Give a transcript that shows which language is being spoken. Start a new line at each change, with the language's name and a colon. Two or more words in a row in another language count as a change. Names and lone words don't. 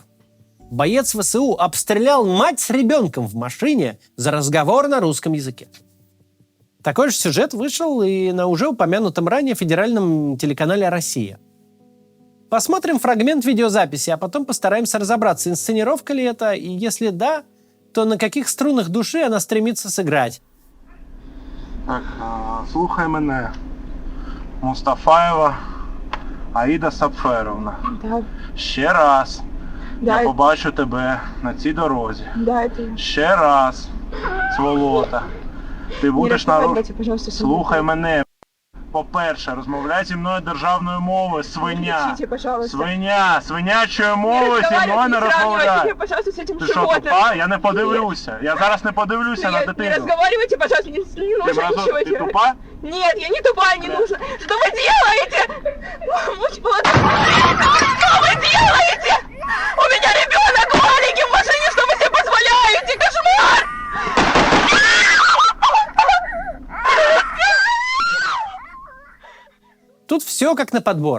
Russian: «Боец ВСУ обстрелял мать с ребенком в машине за разговор на русском языке». Такой же сюжет вышел и на уже упомянутом ранее федеральном телеканале «Россия». Посмотрим фрагмент видеозаписи, а потом постараемся разобраться, инсценировка ли это, и если да, то на каких струнах души она стремится сыграть.
Ukrainian: Так, слухай мене. Мустафаєва Аїда Сапферовна. Так, Ще раз я дай, побачу тебе на цій дорозі. дайте. Ще раз, сволота. Ти
Russian: Не
Ukrainian: будеш
Russian: разговаривайте, пожалуйста, со мной.
Ukrainian: Слухай мене. По-перше, розмовляй зі мною державною мовою,
Russian: Не
Ukrainian: свиня.
Russian: кричите, пожалуйста.
Ukrainian: Свинячою мовою зі мною не
Russian: сравнивайте
Ukrainian: розмовляй.
Russian: меня, пожалуйста, с этим
Ukrainian: Ти що,
Russian: животным.
Ukrainian: тупа? Я не подивлюся. Я зараз не подивлюся на
Russian: Нет, не
Ukrainian: дитину.
Russian: разговаривайте, пожалуйста, не
Ukrainian: Ти
Russian: нужно ничего
Ukrainian: ти
Russian: делать.
Ukrainian: тупа?
Russian: Нет, я не тупая, не нужно. Что вы делаете? Что вы делаете? У меня ребенок маленький в машине, что вы себе позволяете? Кошмар! Тут все как на подбор.